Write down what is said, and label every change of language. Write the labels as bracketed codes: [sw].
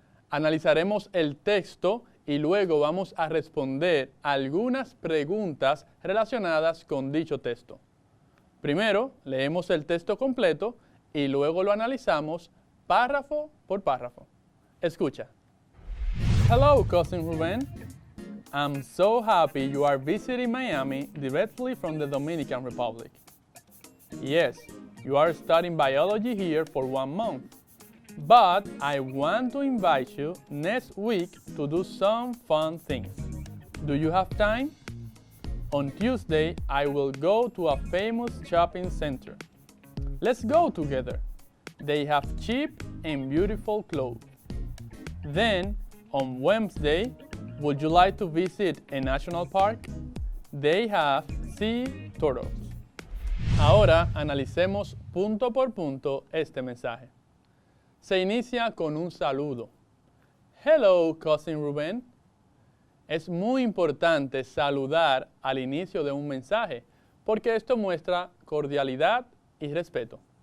[es] Analizaremos el texto y luego vamos a responder algunas preguntas relacionadas con dicho texto. Primero, leemos el texto completo y luego lo analizamos párrafo por párrafo. Escucha. [en] Hello, cousin Ruben. I'm so happy you are visiting Miami directly from the Dominican Republic. Yes, you are studying biology here for 1 month. But I want to invite you next week to do some fun things. Do you have time? On Tuesday, I will go to a famous shopping center. Let's go together. They have cheap and beautiful clothes. Then, on Wednesday, would you like to visit a national park? They have sea turtles. [es] Ahora analicemos punto por punto este mensaje. Se inicia con un saludo. [en] Hello, cousin Ruben. [es] Es muy importante saludar al inicio de un mensaje, porque esto muestra cordialidad y respeto.